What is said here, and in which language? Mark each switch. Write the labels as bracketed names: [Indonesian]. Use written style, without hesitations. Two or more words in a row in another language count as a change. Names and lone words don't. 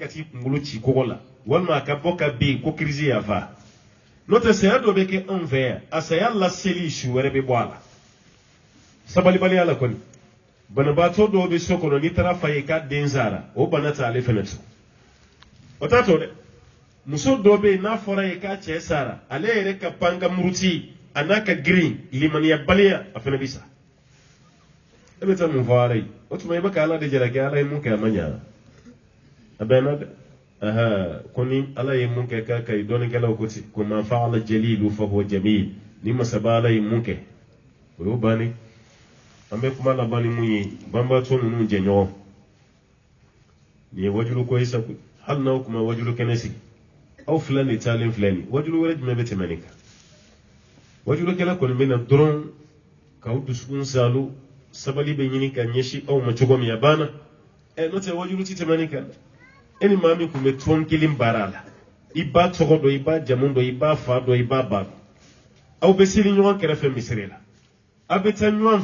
[Bambara] t'i kunkolo ci kɔgɔ la walima a ka bɔ ka bin ko kirisi y'a fa n'o tɛ saya dɔ bɛ kɛ anw fɛ yan a saya laseli su wɛrɛ bɛ bɔ a la sabalibaliya la kɔni banabaatɔ dɔw bɛ so kɔnɔ n'i taara fa ye k'a den sara o bana t'ale fɛnɛ to o t'a to dɛ muso dɔ bɛ yen n'a fɔra ye k'a cɛ sara ale yɛrɛ ka pan ka muruti a n'a ka girin limaniya baliya a fɛnɛ bɛ sa e bɛ taa mun fɔ ala ye o tuma i bɛ ka ala de jalaki ala ye mun kɛ a ma ɲa a bɛnna dɛ ko ni ala ye mun kɛ k'a ka ɲi dɔnnikɛlaw ko ten ko [Arabic] ما فعل الجليل فهو جميل [Bambara] ni masaba ala ye mun kɛ o y'o bannen an bɛ kuma laban ni mun ye banbaatɔ ninnu jɛɲɔgɔn nin ye wajulu ko ye sa hali n'aw kuma wajulu kɛnɛ sigi aw fila de taalen filɛ nin wajulu wɛrɛ jumɛn bɛ tɛmɛ nin kan wajulukɛla kɔni bɛ na dɔrɔn k'aw dusukun salo sabali bɛ ɲini ka ɲɛsin aw ma cogo min a banna n'o tɛ wajulu ti tɛmɛ nin kan e ni maa min tun bɛ tɔn kelen baara la i b'a tɔgɔ dɔn i b'a jamu dɔn i b'a fa dɔn i b'a ba dɔn aw bɛ seli ɲɔgɔn kɛrɛfɛ misiri la aw bɛ taa ɲɔgɔn